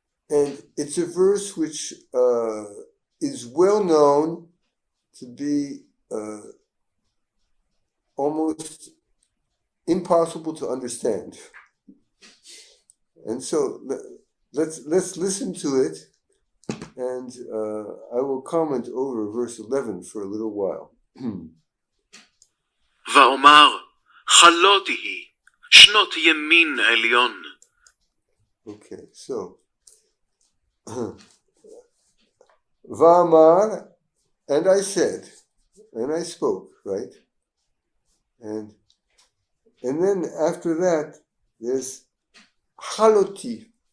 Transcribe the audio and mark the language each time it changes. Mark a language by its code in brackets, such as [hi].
[en] And it's a verse which is well known to be almost impossible to understand. And so let's listen to it, and I will comment over verse 11 for a little while. [he] ואומר, חלו תהי, שנות ימין עליון. [en] Okay, so Va'amar, and I said, and I spoke, right? And then after that, there's haloti.